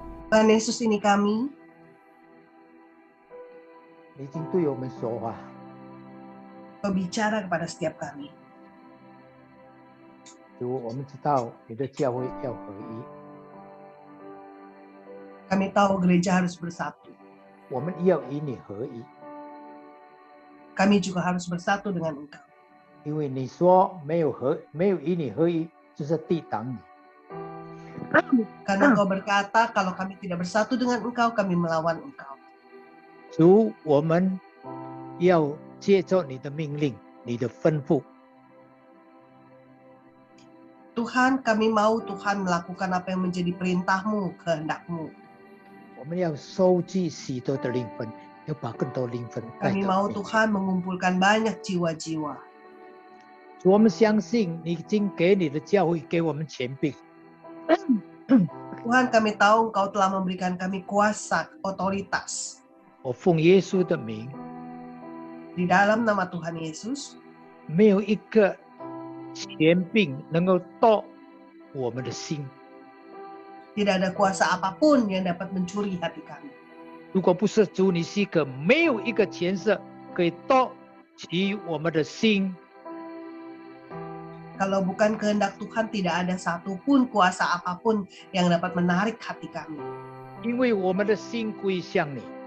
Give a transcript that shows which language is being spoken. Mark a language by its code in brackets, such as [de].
[id] Tuhan Yesus, ini kami. [zh] 你已经对我们说话， [id] Kau bicara kepada setiap kami. [zh] 主，我们知道你的教会要合一， [id] Kami tahu gereja harus bersatu. [zh] 我们要与你合一， [id] Kami juga harus bersatu dengan Engkau. [zh] 因为你说没有与你合一，就是抵挡你。 [id] Karena Engkau berkata, kalau kami tidak bersatu dengan Engkau, kami melawan Engkau. [zh] 主，我们要接受你的命令，你的吩咐。 [id] Tuhan, kami mau Tuhan melakukan apa yang menjadi perintah-Mu, kehendak-Mu. [zh] 我们要收集许多的灵魂，要把更多灵魂带 [id] Kami [zh] 到你。 [id] Tuhan mengumpulkan banyak jiwa-jiwa. [zh] 主，我们相信你已经给你的教会给我们权柄， [id] Tuhan, kami tahu Engkau telah memberikan kami kuasa, otoritas. [zh] 我奉耶稣的名， [id] Di dalam nama Tuhan Yesus, [zh] 没有一个权柄能够夺我们的心。 [id] tidak ada kuasa apapun yang dapat mencuri hati kami. [zh] 如果不是主你许可，没有一个权势可以夺取我们的心。 [id] Kalau bukan kehendak Tuhan, tidak ada satupun kuasa apapun yang dapat menarik hati kami. [zh] 因为我们的心归向你，